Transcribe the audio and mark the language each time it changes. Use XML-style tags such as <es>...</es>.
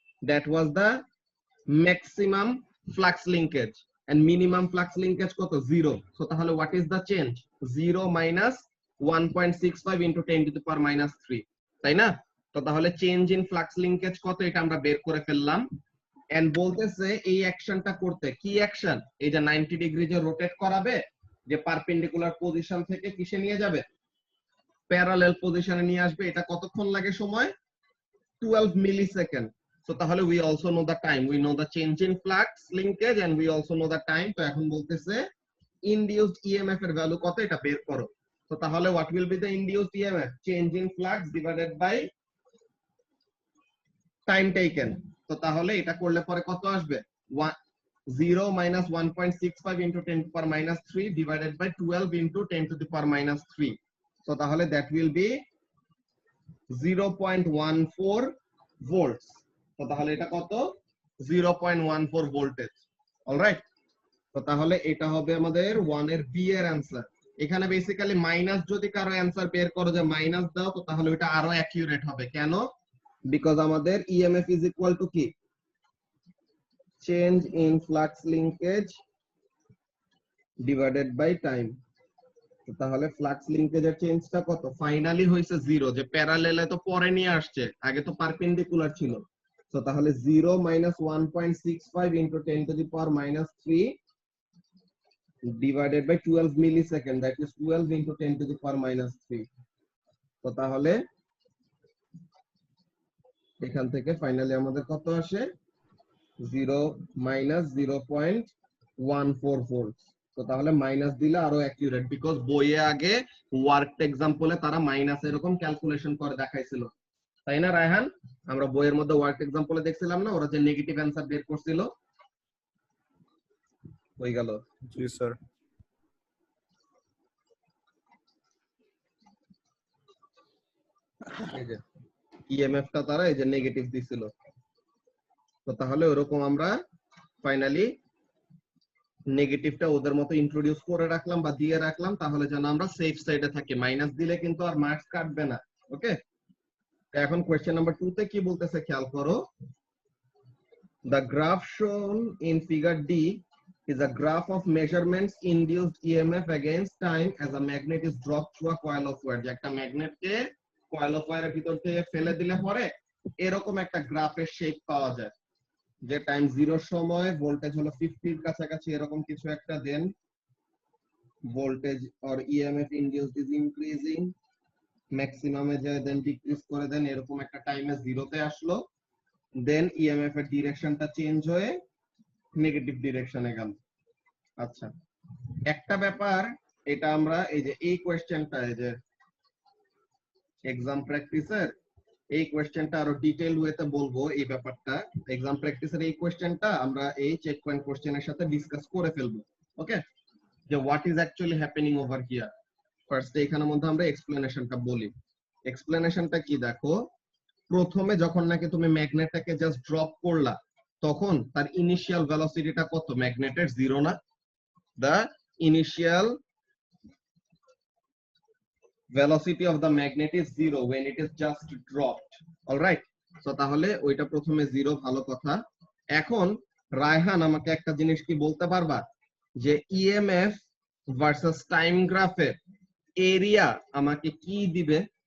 <en>That was the maximum flux linkage, and minimum flux linkage কত 0। so</en> <bn>তাহলে</bn> <en>what is the change? 0 minus 1.65 into 10 to the power minus 3,</en> <bn>তাই না? তো তাহলে change in flux linkage কত এটা আমরা বের করে ফেললাম। এন্ড বলতেছে এই অ্যাকশনটা করতে, কি অ্যাকশন? এই যে 90 ডিগ্রি যে রোটেট করাবে, যে পারপেন্ডিকুলার পজিশন থেকে কিসে নিয়ে যাবে, প্যারালাল পজিশনে নিয়ে আসবে, এটা কতক্ষণ লাগে সময়? 12 মিলিসেকেন্ড। সো তাহলে</bn> <en>we also know the time, we know the change in flux linkage and we also know the time।</en> <bn>তো এখন বলতেছে induced EMF এর ভ্যালু কত এটা বের করো। তো তাহলে</bn> <en>what will be the induced EMF? change in flux divided by time taken।</en> <bn>তো তাহলে এটা করলে পরে কত আসবে?</bn> <en>0 minus 1.65 into 10 to the power minus 3 divided by 12 into 10 to the power minus 3। so</en> <bn>তাহলে</bn> <en>that will be 0.14 volts।</en> <bn>তো তাহলে এটা কত? 0.14 ভোল্টেজ। অলরাইট, তো তাহলে এটা হবে আমাদের 1 এর বি এর অ্যানসার। এখানে বেসিক্যালি মাইনাস যদি কারো অ্যানসার বের করো যে মাইনাস দাও, তো তাহলে ওটা আরো অ্যাকিউরেট হবে। কেন?</bn> <en>Because আমাদের EMF is equal to কি, change in flux linkage divided by time.</en> <bn>তাহলে ফ্লাক্স লিংকেজের চেঞ্জটা কত? ফাইনালি হইছে 0, যে প্যারালেলে তো পরে নিয়ে আসছে, আগে তো পারপেন্ডিকুলার ছিল। তো তাহলে</bn> <en>0 minus 1.65 into 10 to the power minus 3 divided by 12 millisecond, that is 12 into 10 to the power minus 3।</en> <bn>তো তাহলে এখান থেকে ফাইনালি আমাদের কত আসে? 0 minus 0.14 14 ভোল্ট। তো তাহলে মাইনাস দিলে আরো অ্যাকিউরেট, বিকজ বইয়ে আগে ওয়ার্ক এক্সাম্পলে তারা মাইনাস এরকম ক্যালকুলেশন করে দেখাইছিল, তাই না রায়হান? আমরা বইয়ের মধ্যে ওয়ার্ক এক্সাম্পলে দেখছিলাম না, ওরা যে নেগেটিভ অ্যান্সার বের করছিল। হয়ে গেল। জি স্যার। এই যে ইএমএফটা তারা এই যে নেগেটিভ দিছিল। তো তাহলে ওরকম আমরা ফাইনালি নেগেটিভটা ওদের মতো ইন্ট্রোডিউস করে রাখলাম বা দিয়ে রাখলাম, তাহলে যেন আমরা সেফ সাইডে থাকি। মাইনাস দিলে কিন্তু আর মার্কস কাটবে না। ওকে, এখন কোয়েশ্চেন নাম্বার 2 তে কি বলতেছে খেয়াল করো।</bn> <en>The graph shown in figure D is a graph of measurements induced EMF against time as a magnet is dropped through a coil of wire।</en> <bn>যে একটা ম্যাগনেটকে কয়েল অফ ওয়্যারের ভিতর থেকে ফেলে দিলে পরে এরকম একটা গ্রাফের শেপ পাওয়া যায়, যে টাইম 0 সময় ভোল্টেজ হলো 50 এর কাছাকাছি এরকম কিছু একটা, দেন voltage or EMF induced is increasing, ম্যাক্সিমামে যায় দেন ডিক্রিজ করে, দেন এরকম একটা টাইমে 0 তে আসলো, দেন ইএমএফ এর ডিরেকশনটা চেঞ্জ হয়ে নেগেটিভ ডিরেকশনে গেল। আচ্ছা, একটা ব্যাপার, এটা আমরা এই যে এই কোশ্চেনটা, এই যে এক্সাম প্র্যাকটিসের এই কোশ্চেনটা আরো ডিটেইল ওয়েতে বলবো। এই ব্যাপারটা এক্সাম প্র্যাকটিসের এই কোশ্চেনটা আমরা এই চেক পয়েন্ট কোশ্চেনের সাথে ডিসকাস করে ফেলবো।</bn> <en>Okay, যে what is actually happening over here. First</en> <bn>এখানের মধ্যে আমরা এক্সপ্লেনেশনটা বলি। এক্সপ্লেনেশনটা কি দেখো, প্রথমে যখন নাকি তুমি ম্যাগনেটটাকে জাস্ট ড্রপ করলা, তখন তার ইনিশিয়াল ভেলোসিটিটা কত? ম্যাগনেটের 0 না?</bn> <en>the initial velocity of the magnet is 0 when it is just dropped. all right, so</en> <bn>তাহলে ওইটা প্রথমে 0, ভালো কথা। এখন রায়হান আমাকে একটা জিনিস কি বলতে পারবা, যে ইএমএফ ভার্সেস টাইম গ্রাফের এরিয়া আমাকে কি দিবে?</bn>